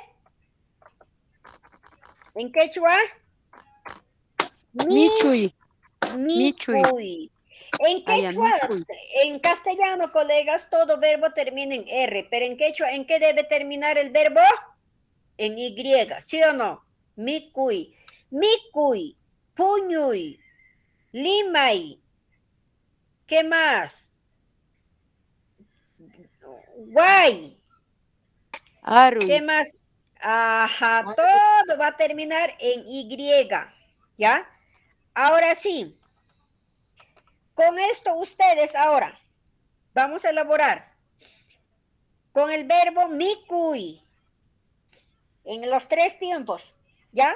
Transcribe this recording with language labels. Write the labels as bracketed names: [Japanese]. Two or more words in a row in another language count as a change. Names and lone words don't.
[Spanish] ¿En quechua? [Quechua] Michui. Michui. [Spanish] En quechua, en castellano, colegas, todo verbo termina en R, pero en quechua, ¿en qué debe terminar el verbo? En Y, ¿sí o no? [Quechua] Micui. Micui. Puñuy. Limay. [Spanish] ¿Qué más? Guay. [Quechua] Arui. [Spanish] ¿Qué más? Ajá, todo va a terminar en Y, ¿ya? Ahora sí, con esto ustedes ahora vamos a elaborar con el verbo mikui en los 3 tiempos, ¿ya?